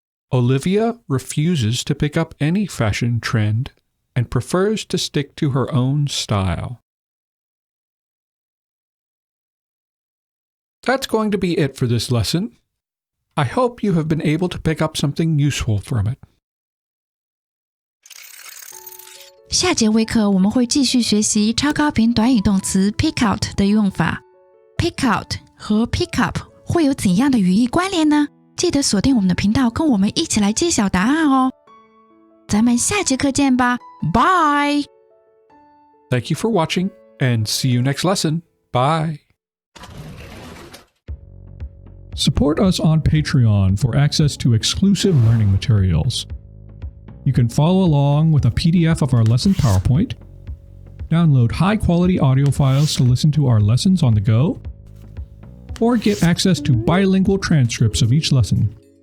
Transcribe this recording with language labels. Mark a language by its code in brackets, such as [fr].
[en] Olivia refuses to pick up any fashion trend and prefers to stick to her own style. That's going to be it for this lesson. I hope you have been able to pick up something useful from it. [zh] 下节微课我们会继续学习超高频短语动词 pick out 的用法。 pick out 和 pick up 会有怎样的语义关联呢？记得锁定我们的频道，跟我们一起来揭晓答案哦。咱们下节课见吧 ，Bye! [en] Thank you for watching, and see you next lesson. Bye! Support us on Patreon for access to exclusive learning materials. You can follow along with a PDF of our lesson PowerPoint, download high-quality audio files to listen to our lessons on the go, or get access to bilingual transcripts of each lesson.